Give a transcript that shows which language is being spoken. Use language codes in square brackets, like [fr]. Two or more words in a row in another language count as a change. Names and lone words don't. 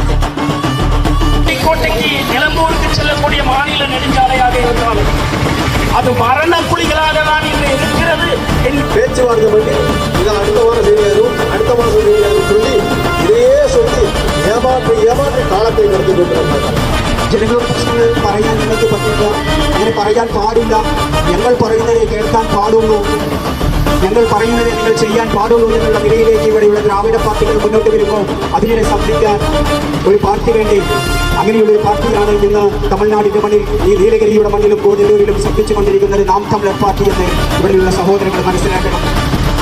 [ta] கோட்டைக்கு நிலம்பூருக்கு செல்லக்கூடிய மாநில நெடுஞ்சாலையாக இருந்தாலும் அது மரண குழிகளாக தான் இன்று இருக்கிறது. பேச்சுவார்த்தை பண்ணி இதை அடுத்த வாரம் செய்யணும், அடுத்த மாதம் செய்யணும் சொல்லி இதையே சொல்லி ஏமாற்றி [ml] കാലത്തെ നടത്തി കൊണ്ടിരുന്നത്. ജനങ്ങളുടെ പ്രശ്നങ്ങൾ പറയാൻ നിങ്ങൾക്ക് പറ്റില്ല, അങ്ങനെ പറയാൻ പാടില്ല. ഞങ്ങൾ പറയുന്നതേ കേൾക്കാൻ പാടുള്ളൂ, ഞങ്ങൾ പറയുന്നത് നിങ്ങൾ ചെയ്യാൻ പാടുള്ളൂ എന്നുള്ള നിലയിലേക്ക് ഇവിടെയുള്ള ദ്രാവിഡ പാർട്ടികൾ മുന്നോട്ട് വരുമ്പോൾ അതിനെ സംരക്ഷിക്കാൻ ഒരു പാർട്ടി വേണ്ടി, അങ്ങനെയുള്ളൊരു പാർട്ടിയാണ് ഇന്ന് തമിഴ്നാടിന്റെ മണ്ണിൽ, ഈ നീലഗിരിയുടെ മണ്ണിലും കോതല്ലൂരിലും ശബ്ദിച്ചുകൊണ്ടിരിക്കുന്നത് നാം തമിഴർ പാർട്ടി എന്ന് ഇവിടെയുള്ള സഹോദരങ്ങൾ മനസ്സിലാക്കണം.